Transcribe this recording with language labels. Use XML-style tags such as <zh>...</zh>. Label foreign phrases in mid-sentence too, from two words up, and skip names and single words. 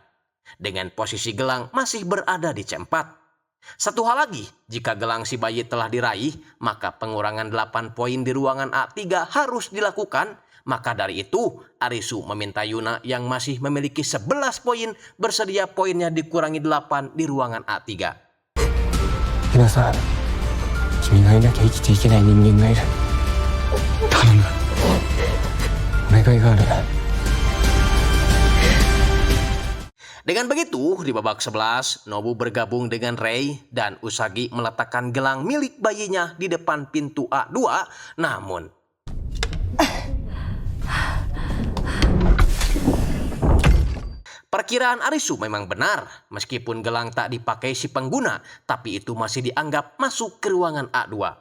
<id>Dengan posisi gelang masih berada di C4. Satu hal lagi, jika gelang si bayi telah diraih, maka pengurangan 8 poin di ruangan A3 harus dilakukan. Maka dari itu, Arisu meminta Yuna yang masih memiliki 11 poin bersedia poinnya dikurangi 8 di ruangan A3.</id> <ja>ユナさん、君がいなきゃ生きていけない人間がいる。頼む。お願いがある。</ja> <id>Dengan begitu, di babak 11, Nobu bergabung dengan Rei dan Usagi meletakkan gelang milik bayinya di depan pintu A2, namun perkiraan Arisu memang benar, meskipun gelang tak dipakai si pengguna, tapi itu masih dianggap masuk ke ruangan A2.</id>